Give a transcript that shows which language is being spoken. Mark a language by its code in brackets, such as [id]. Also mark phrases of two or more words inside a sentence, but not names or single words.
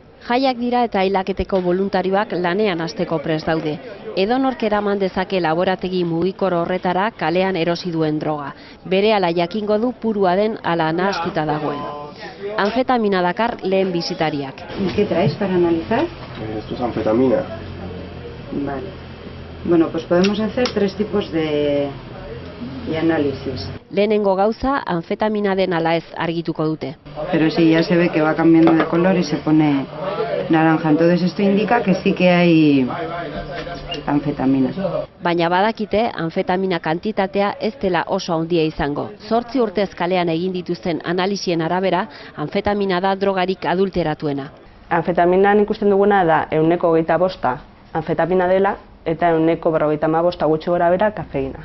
[eu] Jaiak dira eta hilaketeko voluntarioak lanean hasteko prest daude. Edonork eraman dezake laborategi mugikor horretara kalean erosi duen droga. Berehala jakingo du purua den ala nahastuta dagoen. Anfetamina dakar lehen bisitariak. [es] ¿Y qué traes para analizar? Esto es anfetamina. Vale. Bueno, pues podemos hacer 3 tipos de análisis. [eu] Lehenengo gauza, anfetamina den ala ez argituko dute. [es] Pero sí, ya se ve que va cambiando de color y se pone naranja. Entonces esto indica que sí que hay anfetamina. [eu] Baina badakite, anfetamina kantitatea ez dela oso handia izango. 8 urtez kalean egin dituzten analisien arabera, anfetamina da drogarik adulteratuena. Anfetaminan ikusten duguna da 125 anfetamina dela eta 155 gutxi gorabehera kafeina.